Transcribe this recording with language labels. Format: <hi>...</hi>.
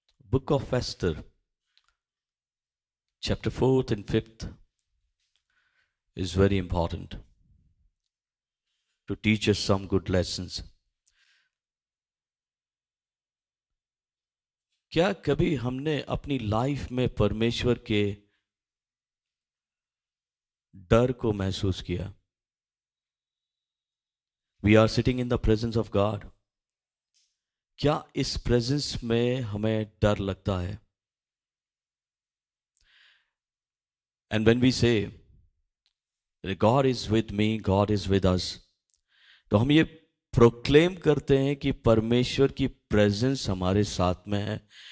<en>Book of Esther, chapter 4th and 5th is very important to teach us some good lessons.</en> <hi>क्या कभी हमने अपनी life में परमेश्वर के डर को महसूस किया?</hi> <en>We are sitting in the presence of God.</en> <hi>क्या इस प्रेजेंस में हमें डर लगता है?</hi> <en>And when we say God is with me, God is with us,</en> <hi>तो हम ये प्रोक्लेम करते हैं कि परमेश्वर की प्रेजेंस हमारे साथ में है।</hi>